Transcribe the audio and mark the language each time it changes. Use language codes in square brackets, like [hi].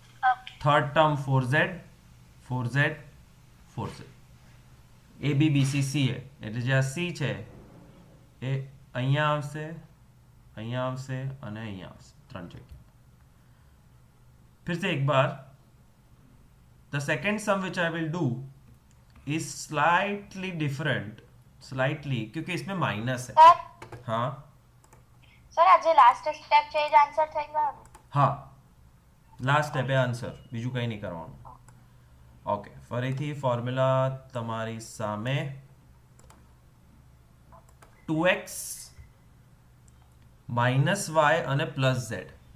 [gu] Okay third term 4z 4z a b b c c એટલે જે આ c છે એ અહીંયા આવશે અને અહીંયા આવશે ત્રણ જગ્યા. [hi] फिर से एक बार [en] the second sum which I will do is slightly different, slightly [hi] क्योंकि इसमें माइनस है. [gu] સર [hi] हाँ [gu] સર આ જે લાસ્ટ સ્ટેપ છે એ જ આન્સર થઈ ગયો ને? હા લાસ્ટ સ્ટેપ એ આન્સર, બીજું કંઈ નહીં કરવાનું. ઓકે ફરીથી ફોર્મ્યુલા તમારી સામે. 2x માઇનસ વાય અને પ્લસ ઝેડ.